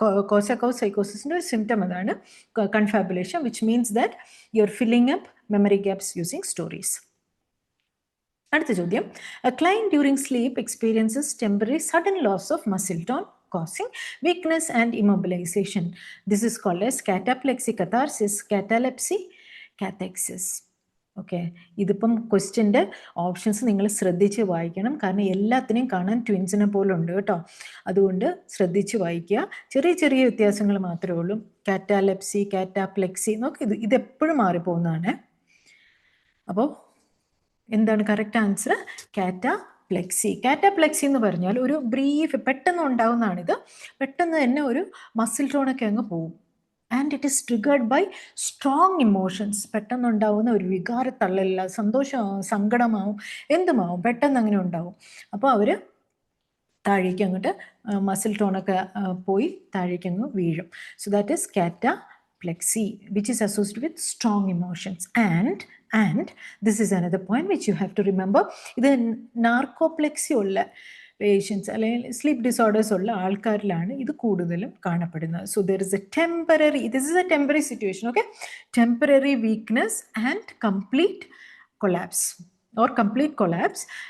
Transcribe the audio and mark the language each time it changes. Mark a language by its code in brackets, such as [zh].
[en] Korsakoff സൈക്കോസിസിൻ്റെ [ml] ഒരു സിംറ്റം അതാണ് [en] Confabulation, which means that you are filling up memory gaps using stories. [ml] അടുത്ത ചോദ്യം. [en] A client during sleep experiences temporary sudden loss of muscle tone causing weakness and immobilization. This is called as cataplexy, catharsis, catalepsy, cathexis. [ml] Okay, ഇതിപ്പം ക്വസ്റ്റ്യൻ്റെ options നിങ്ങൾ ശ്രദ്ധിച്ച് വായിക്കണം, കാരണം എല്ലാത്തിനെയും കാണാൻ ട്വിൻസിനെ പോലെ ഉണ്ട് കേട്ടോ. അതുകൊണ്ട് ശ്രദ്ധിച്ച് വായിക്കുക. ചെറിയ ചെറിയ വ്യത്യാസങ്ങൾ മാത്രമേ ഉള്ളൂ. കാറ്റാലെപ്സി, കാറ്റാപ്ലെക്സി നോക്കി, ഇതെപ്പോഴും മാറിപ്പോകുന്നതാണ്. അപ്പോൾ എന്താണ് കറക്റ്റ് ആൻസർ? കാറ്റാപ്ലെക്സി. കാറ്റാപ്ലെക്സി എന്ന് പറഞ്ഞാൽ ഒരു ബ്രീഫ് പെട്ടെന്ന് ഉണ്ടാകുന്നതാണിത്. പെട്ടെന്ന് തന്നെ ഒരു മസിൽ ടോണൊക്കെ അങ്ങ് പോകും. [en] And it is triggered by strong emotions. [ml] പെട്ടെന്നുണ്ടാവുന്ന ഒരു വികാരത്തള്ളല്ല, സന്തോഷമാവും, സങ്കടമാവും, എന്തുമാവും, പെട്ടെന്ന് അങ്ങനെ ഉണ്ടാവും. അപ്പോൾ അവർ താഴേക്ക് അങ്ങോട്ട് മസിൽ ടോണൊക്കെ പോയി താഴേക്ക് അങ്ങ് വീഴും. [en] So that is cataplexy, which is associated with strong emotions. And this is another point which you have to remember. [ml] ഇത് നാർക്കോപ്ലെക്സി ഉള്ള പേഷ്യൻസ് അല്ലെങ്കിൽ സ്ലീപ്പ് ഡിസോർഡേഴ്സ് ഉള്ള ആൾക്കാരിലാണ് ഇത് കൂടുതലും കാണപ്പെടുന്നത്. [en] So there is a temporary, this is a temporary situation. Okay, temporary weakness and complete collapse or complete collapse.